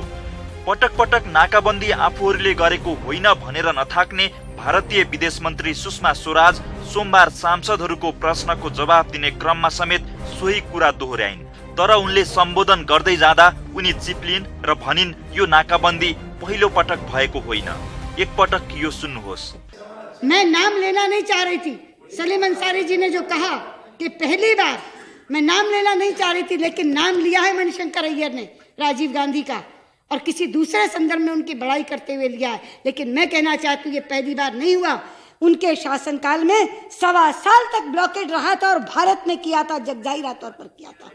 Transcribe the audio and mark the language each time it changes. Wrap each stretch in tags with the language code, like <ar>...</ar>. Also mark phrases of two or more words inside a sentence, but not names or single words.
<ne>पटक पटक नाकाबन्दी आफूहरूले गरेको होइन भनेर नथाक्ने भारतीय विदेश मन्त्री सुषमा स्वराज सोमबार सांसदहरूको प्रश्नको जवाफ दिने क्रममा समेत सोही कुरा दोहोर्याइन्। तर उनले सम्बोधन गर्दै जाँदा उनी चिप्लिन् र भनिन् यो नाकाबन्दी पहिलो पटक भएको होइन। एक पटक यो सुन्नुहोस्।</ne> <hi>मैं नाम लेना नहीं चाह रही थी। सलीम अंसारी जी ने जो कहा कि पहली बार मैं नाम लेना नहीं चाह रही थी, लेकिन नाम लिया है मणिशंकर अय्यर ने राजीव गांधी का, और किसी दूसरे संदर्भ में उनकी बड़ाई करते हुए लिया है। लेकिन मैं कहना चाहती हूँ ये पहली बार नहीं हुआ। उनके शासनकाल में 1.25 साल तक ब्लॉकेड रहा था और भारत ने किया था, जगजाहिर तौर पर किया था।</hi>